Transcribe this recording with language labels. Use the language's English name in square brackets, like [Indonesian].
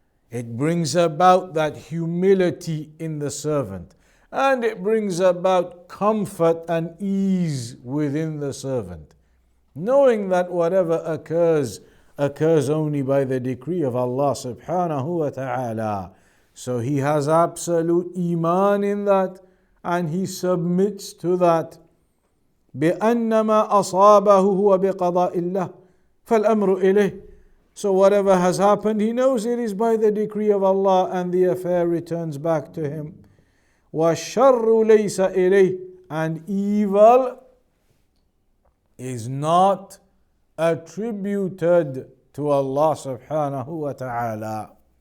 [English] It brings about that humility in the servant, and it brings about comfort and ease within the servant, knowing that whatever occurs only by the decree of Allah subhanahu wa ta'ala. So he has absolute iman in that, and he submits to that. [Arabic] بأنما أصابه هو بقضاء الله فالأمر إليه. [English] So whatever has happened, he knows it is by the decree of Allah, and the affair returns back to him. [Arabic] وَالشَّرُّ لَيْسَ إِلَيْهِ. [English] And evil is not attributed to Allah subhanahu wa ta'ala.